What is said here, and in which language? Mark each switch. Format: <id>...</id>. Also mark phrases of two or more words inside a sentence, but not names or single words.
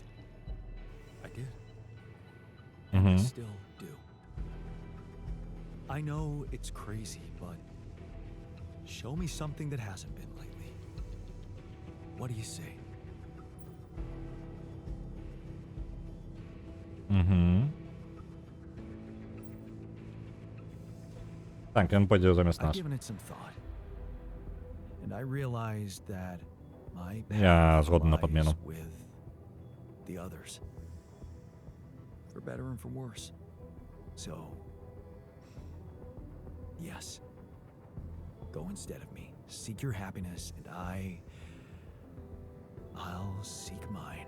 <en>I did. And I Угу. still do. I know it's crazy, but show me something that hasn't been lately. What do you say? Угу.</en> <be>Так, ён пойдзе замест</be> <en>I've</en> <be>нас.</be> <en>given it some thought. And I realized that my</en> <be>Я</be> <en>path</en> <be>згоден на</be> <en>lies</en> <be>подмену.</be> <en>with the others. For better and for worse. So, yes. Go instead of me. Seek your happiness, and I'll seek mine.</en>